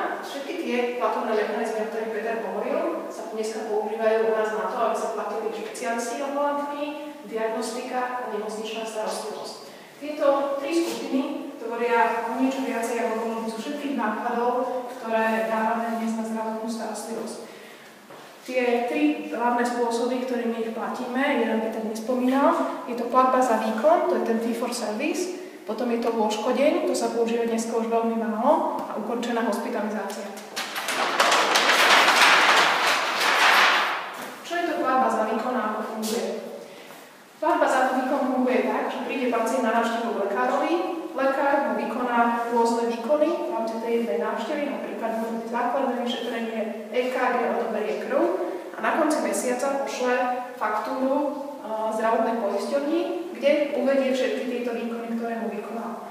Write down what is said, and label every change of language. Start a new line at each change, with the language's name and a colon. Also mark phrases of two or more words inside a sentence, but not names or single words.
Slovak: Všetky tie platobné mechanizmy, o ktorých Peter hovoril, sa dneska používajú u nás na to, aby sa platili špecialisti ambulantní, diagnostika a nemocničná starostlivosť. Tieto tri skupiny tvoria o niečo viacej ako polovicu všetkých nákladov, ktoré dávame dnes na zdravotnú starostlivosť. Tie tri hlavné spôsoby, ktorými ich platíme, jeden Peter nespomínal, je to platba za výkon, to je ten
English: fee for service,
Slovak: potom je to lôžkodeň, to sa používa dneska už veľmi málo, a ukončená hospitalizácia. Čo je to platba za výkon a ako funguje? Platba za výkon funguje tak, že príde pacient na návštevu lekárovi, lekár mu vykoná rôzne výkony v rámci tej jednej návštevy, napríklad mu základné vyšetrenie EKG, odoberie krv a na konci mesiaca pošle faktúru zdravotnej poisťovni, kde uvedie všetky tieto výkony, ktoré mu vykonal.